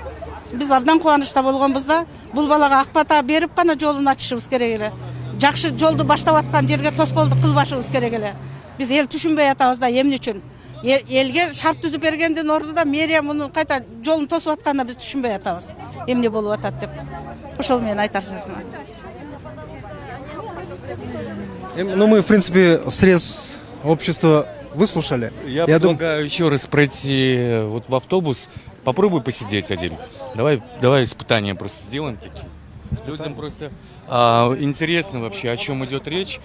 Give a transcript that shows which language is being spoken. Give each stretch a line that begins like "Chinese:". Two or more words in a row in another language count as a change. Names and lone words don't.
Kyrgyz: Биз абдан кубанычта болгонбуз да. Бул балага ак бата берип гана жолун ачышыбыз керек эле. Жакшы жолду баштап аткан жерге тоскоолдук кылбашыбыз керек эле. Биз эл түшүнбөй атабыз да эмне үчүн. Элге шарт түзүп бергендин ордуна мэрия муну кайта жолун тосуп атканына биз түшүнбөй атабыз. Эмне болуп атат деп. Ошол менен айтар сөзүм.
Russian: Ну, мы, в принципе, срез общества выслушали. Я предлагаю еще раз пройти вот в автобус. Попробуй посидеть один. Давай испытания просто сделаем такие. Людям просто интересно вообще, о чем идет речь.